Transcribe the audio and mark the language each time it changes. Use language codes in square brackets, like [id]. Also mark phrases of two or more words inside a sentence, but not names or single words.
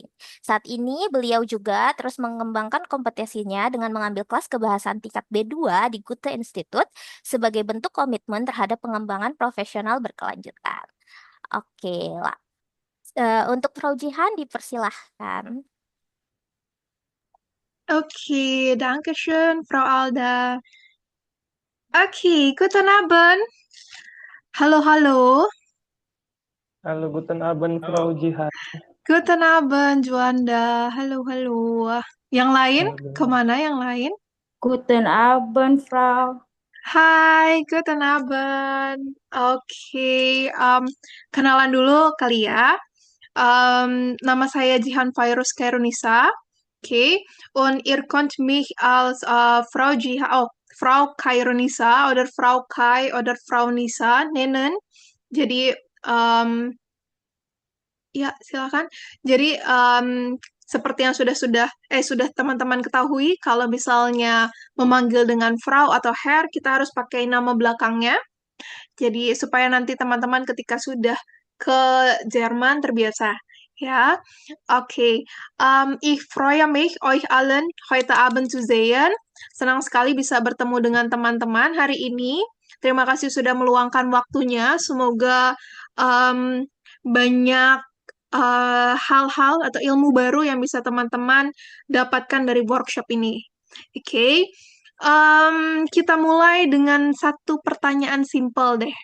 [id] Saat ini beliau juga terus mengembangkan kompetisinya dengan mengambil kelas kebahasaan tingkat B2 di Goethe Institut sebagai bentuk komitmen terhadap pengembangan profesional berkelanjutan. Oke, lah. Untuk Frau Jihan dipersilahkan. [de] Okay, danke schön, Frau Alda. Okay, guten Abend. Halo, halo. Halo Guten Abend Frau Jihan. Guten Abend, [id] Juanda. Halo, halo. Yang lain? Halo. Kemana yang lain? [de] Guten Abend, Frau. Hai, guten Abend. [id] Oke, kenalan dulu kali ya. Nama saya Jihan Virus Kairunisa. [de] Okay, und ihr könnt mich als Frau Jihan, oh, Frau Kairunisa oder Frau Kai oder Frau Nisa nennen. [id] Jadi, ya silakan. Jadi, seperti yang sudah teman-teman ketahui, kalau misalnya memanggil dengan Frau atau Herr, kita harus pakai nama belakangnya. Jadi supaya nanti teman-teman ketika sudah ke Jerman terbiasa. Ya, oke. [de] Ich freue mich, euch allen heute Abend zu sehen. [id] Senang sekali bisa bertemu dengan teman-teman hari ini. Terima kasih sudah meluangkan waktunya. Semoga em, banyak hal-hal atau ilmu baru yang bisa teman-teman dapatkan dari workshop ini. Oke, kita mulai dengan satu pertanyaan simpel deh.